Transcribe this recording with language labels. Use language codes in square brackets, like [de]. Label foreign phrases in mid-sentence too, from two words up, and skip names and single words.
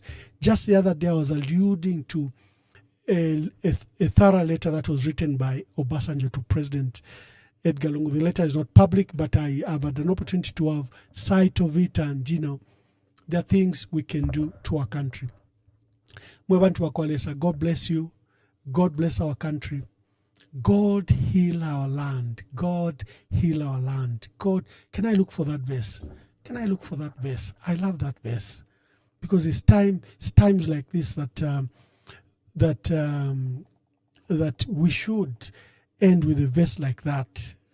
[en] Just the other day, I was alluding to a thorough letter that was written by Obasanjo to President Edgar Lungu. The letter is not public, but I have had an opportunity to have sight of it, and, you know, there are things we can do to our country. [bem] Mwebantu wa Kwalesa, [en] God bless you. God bless our country. God heal our land. God heal our land. God, can I look for that verse? Can I look for that verse? I love that verse because it's times like this that we should end with a verse like that.